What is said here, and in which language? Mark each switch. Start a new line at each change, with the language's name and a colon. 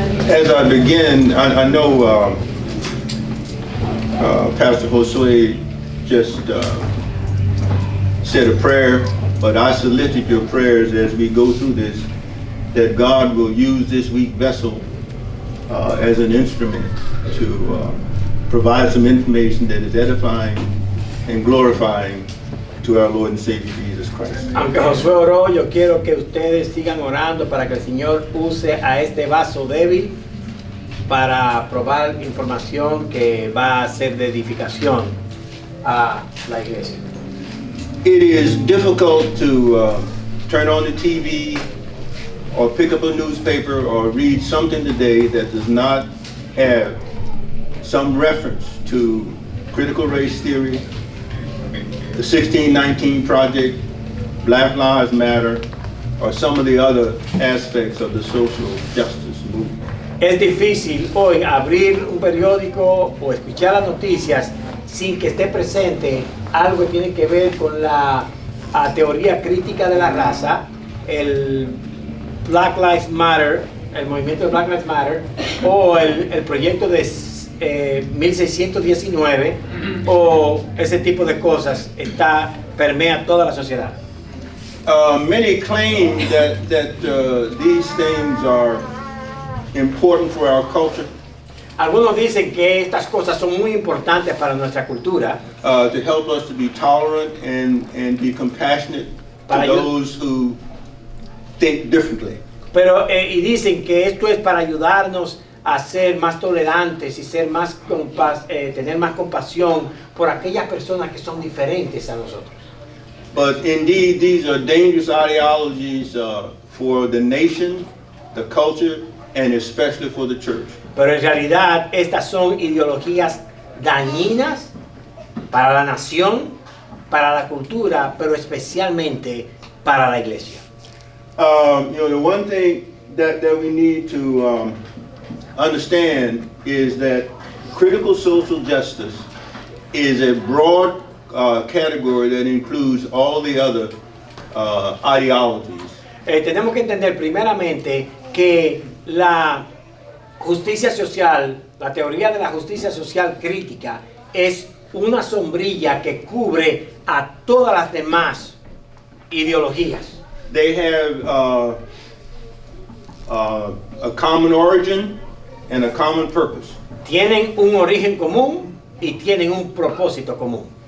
English: As I begin, I know Pastor Josue just said a prayer, but I solicit your prayers as we go through this, that God will use this weak vessel as an instrument to provide some information that is edifying and glorifying to our Lord and Savior Jesus Christ.
Spanish: Aunque Josué oró, yo quiero que ustedes sigan orando para que el Señor use a este vaso débil para probar información que va a ser de edificación a la iglesia.
English: It is difficult to turn on the TV or pick up a newspaper or read something today that does not have some reference to critical race theory, the 1619 Project, Black Lives Matter, or some of the other aspects of the social justice movement.
Spanish: Es difícil hoy abrir un periódico o escuchar las noticias sin que esté presente algo que tiene que ver con la teoría crítica de la raza, el Black Lives Matter, el movimiento de Black Lives Matter, o el proyecto de 1619, o ese tipo de cosas permea toda la sociedad.
English: Many claim that these things are important for our culture.
Spanish: Algunos dicen que estas cosas son muy importantes para nuestra cultura.
English: To help us to be tolerant and be compassionate to those who think differently.
Spanish: Pero y dicen que esto es para ayudarnos a ser más tolerantes y ser más tener más compasión por aquellas personas que son diferentes a nosotros.
English: But indeed, these are dangerous ideologies for the nation, the culture, and especially for the church.
Spanish: Pero en realidad estas son ideologías dañinas para la nación, para la cultura, pero especialmente para la iglesia.
English: The one thing that we need to understand is that critical social justice is a broad category that includes all the other ideologies.
Spanish: Tenemos que entender primeramente que la justicia social, la teoría de la justicia social crítica, es una sombrilla que cubre a todas las demás ideologías.
English: They have a common origin and a common purpose.
Spanish: Tienen un origen común y tienen un propósito común.